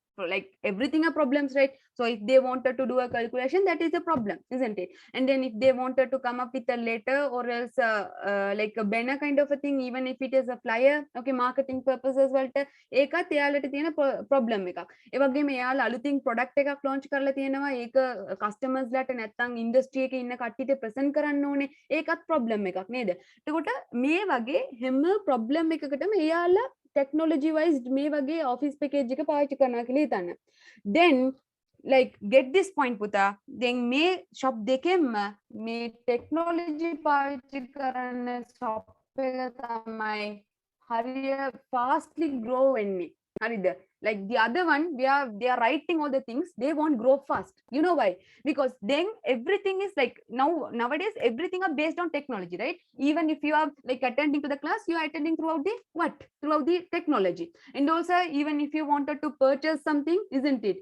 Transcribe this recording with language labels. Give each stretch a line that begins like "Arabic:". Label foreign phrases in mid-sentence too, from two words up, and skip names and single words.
English: Like everything are problems, right? So if they wanted to do a calculation, that is a problem, isn't it? And then if they wanted to come up with a letter or else like a banner kind of a thing, even if it is a flyer, okay, marketing purposes
Sinhala: වලට ඒකත් එයාලට තියෙන problem එකක්. ඒ වගේම එයාලා අලුතින් product එකක් launch කරලා තියෙනවා, ඒක customers ලට නැත්නම් industry එකේ ඉන්න කට්ටියට present කරන්න ඕනේ, ඒකත් problem එකක් නේද? එතකොට මේ වගේ හැම problem එකකටම එයාලා
English: technology wise
Sinhala: මේ වගේ
English: office package
Sinhala: එක පාවිච්චි කරනවා කියලා හිතන්න.
English: Then like get this point
Sinhala: පුතා, then මේ shop දෙකෙන්ම මේ technology පාවිච්චි කරන shop එක තමයි හරිය
English: fastly grow
Sinhala: වෙන්නේ. හරිද?
English: Like the other one, they are writing all the things, they won't grow fast. You know why? Because then everything is like nowadays everything are based on technology, right? Even if you are like attending to the class, you are attending throughout the what? Throughout the technology. And also even if you wanted to purchase something, isn't it?